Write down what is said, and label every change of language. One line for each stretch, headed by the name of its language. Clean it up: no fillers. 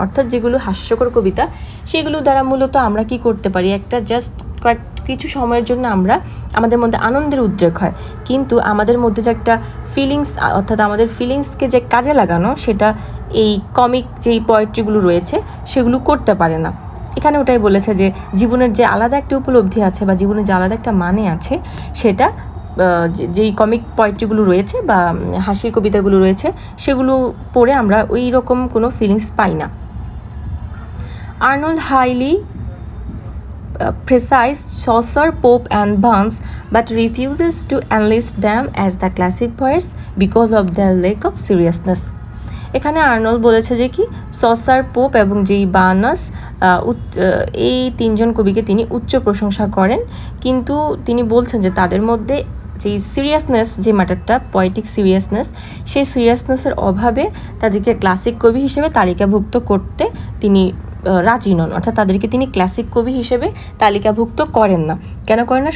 Bangla: অর্থাৎ যেগুলো হাস্যকর কবিতা, সেগুলো দ্বারা মূলত আমরা কি করতে পারি, একটা জাস্ট কিছু সময়ের জন্য আমাদের মধ্যে আনন্দের উদ্রেক হয়, কিন্তু আমাদের মধ্যে যে একটা ফিলিংস, অর্থাৎ আমাদের ফিলিংসকে যে কাজে লাগানো, সেটা এই কমিক যেই পোয়েট্রিগুলো রয়েছে সেগুলো করতে পারে না। এখানে ওটাই বলেছে যে জীবনের যে আলাদা একটা উপলব্ধি আছে বা জীবনের যে আলাদা একটা মানে আছে, সেটা যেই কমিক পোয়েট্রিগুলো রয়েছে বা হাসির কবিতাগুলো রয়েছে সেগুলো পড়ে আমরা ওই রকম কোনো ফিলিংস পাই না।
English: Arnold highly precise Chaucer, Pope and Burns, but refuses to enlist them as the classic poets because of their lack of seriousness.
Bangla: এখানে আর্নল্ড বলেছে যে কি সসার, পোপ এবং যেই বার্নাস এই তিনজন কবিকে তিনি উচ্চ প্রশংসা করেন, কিন্তু তিনি বলছেন যে তাদের মধ্যে যেই সিরিয়াসনেস, যে ম্যাটারটা পয়েটিক সিরিয়াসনেস, সেই সিরিয়াসনেসের অভাবে তাদেরকে ক্লাসিক কবি হিসেবে তালিকাভুক্ত করতে তিনি রাজি নন, অর্থাৎ তাদেরকে তিনি ক্লাসিক কবি হিসেবে তালিকাভুক্ত করেন না। কেন করেন না?